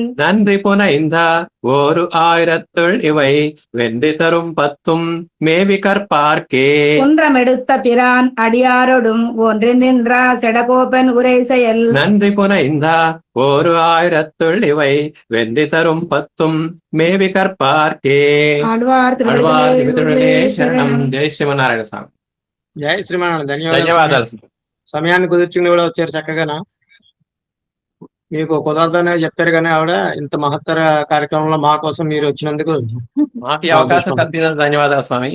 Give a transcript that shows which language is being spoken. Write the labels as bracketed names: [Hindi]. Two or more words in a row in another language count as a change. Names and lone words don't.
[Tamil] நன்றி புனைந்தா ஒரு 1000 இவை வென்றி தரும் 10 மேவி கற்பார்க்கே. குன்றமெடுத்த பிரான் அடியாரோடும் ஒன்று நின்றா செடகோபன் உரை செயல் நன்றி புனைந்தா ஒரு 1000 இவை வென்றி தரும் 10 மேவி கற்பார்க்கே. [Telugu] ఆళ్వార్ తిరుమలే శరణం. జై శ్రీమన్నారాయణ స్వామి. జై శ్రీమన్నారాయణ. ధన్యవాదాలు. సమయాన్ని కుదుర్చుకుని కూడా వచ్చారు చక్కగానా. మీకు కుదరదనే చెప్పారు కానీ ఆవిడ ఇంత మహత్తర కార్యక్రమంలో మా కోసం మీరు వచ్చినందుకు మాకు ఈ అవకాశం కల్పించినందుకు ధన్యవాదాలు స్వామి.